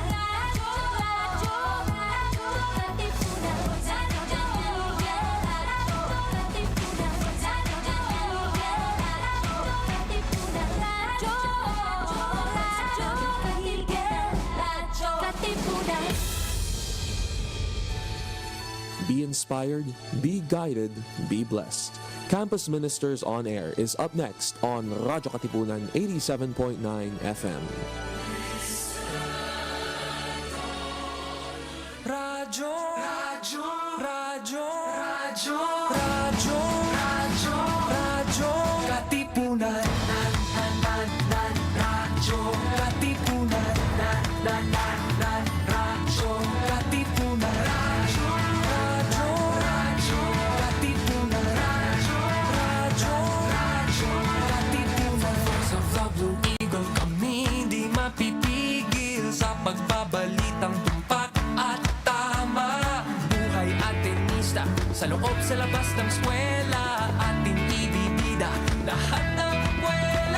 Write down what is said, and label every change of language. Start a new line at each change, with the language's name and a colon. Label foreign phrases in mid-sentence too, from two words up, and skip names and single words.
Filipino: Radyo, radyo, radyo, Katipunan. Radyo, radyo, Katipunan. Katipunan.
English: Be inspired, be guided, be blessed. Campus Ministers on Air is up next on Radyo Katipunan 87.9 FM.
Filipino: Radyo, radyo, radyo, radyo, radyo, radyo, radyo, Katipunan. Radyo, Katipunan. Radyo, Katipunan. Radyo, radyo, Katipunan. Radyo, Katipunan. Sa Blue Eagle kami di mapipigil sa pagbabalitang tumpak at tama. Buhay at tenista sa loob sa labas ng eskwela, ating ibibida lahat ng eskwela.